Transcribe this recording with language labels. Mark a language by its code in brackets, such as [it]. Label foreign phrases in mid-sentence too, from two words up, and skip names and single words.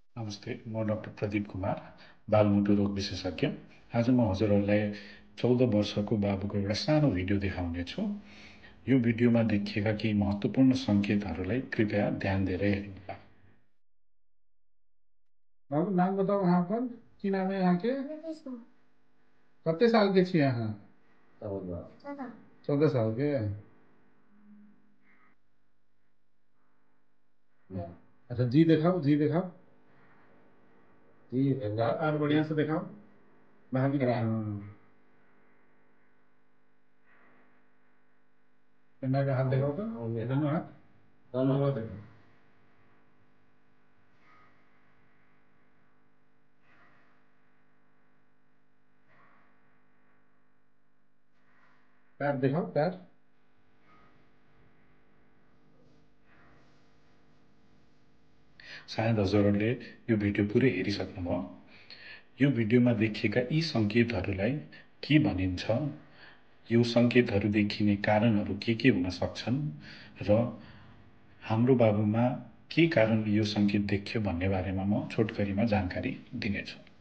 [ne] नमस्ते, म डाक्टर प्रदीप कुमार, बालमुटु रोग विशेषज्ञ। आज म हजुरहरूलाई 14 वर्षको बाबुको एउटा सानो भिडियो देखाउनेछु। यो भिडियोमा देखिएका केही महत्त्वपूर्ण सङ्केतहरूलाई कृपया ध्यान दिएर हेर्नुहोला। [hi] बाबू नाम बताओ, यहाँ पर की नाम है यहाँ के? कितने साल के छे यहाँ? 14 साल के। अच्छा, जी दिखाओ, जी दिखाओ, जी और बढ़िया से दिखाओ। बाहर का हाथ दिखाओ तो, दोनों हाथ, दोनों देखो। पैर दिखाओ, पैर। [ne] सायद हजुरहरूले यो भिडियो पुरै हेरिसक्नुभयो। यो भिडियोमा देखिएका यी सङ्केतहरूलाई के भनिन्छ, यो सङ्केतहरू देखिने कारणहरू के हुन सक्छन् र हाम्रो बाबुमा के कारण यो सङ्केत देखियो भन्ने बारेमा म छोटकरीमा जानकारी दिनेछु।